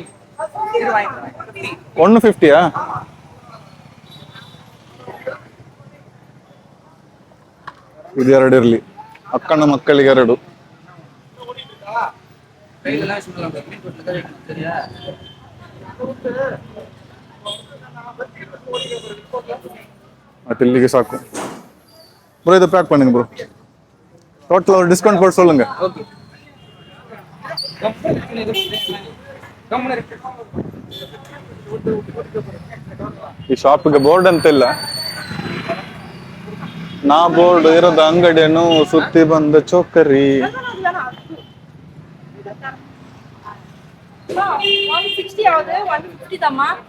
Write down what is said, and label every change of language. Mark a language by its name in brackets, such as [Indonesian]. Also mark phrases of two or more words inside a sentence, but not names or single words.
[Kannada] 150ಯಾ? ಇದು 2 ಇರ್ಲಿ, ಅಕ್ಕನ ಮಕ್ಕಳಿಗೆ 2. ಮತ್ತೆ ಇಲ್ಲಿಗೆ ಸಾಕು [Tamil] ப்ரோ. இதை பேக் பண்ணுங்க ப்ரோ. டோட்டல் ஒரு டிஸ்கவுண்ட் போட்டு சொல்லுங்க. [Kannada] ಈ ಶಾಪಿಗೆ ಬೋರ್ಡ್ ಅಂತ ಇಲ್ಲ, ನಾ ಬೋರ್ಡ್ ಇರೋದ ಅಂಗಡಿಯನ್ನು ಸುತ್ತಿ ಬಂದ ಚೋಕರಿ. [Tamil] 160 ஆகுது, 150 தாம்மா.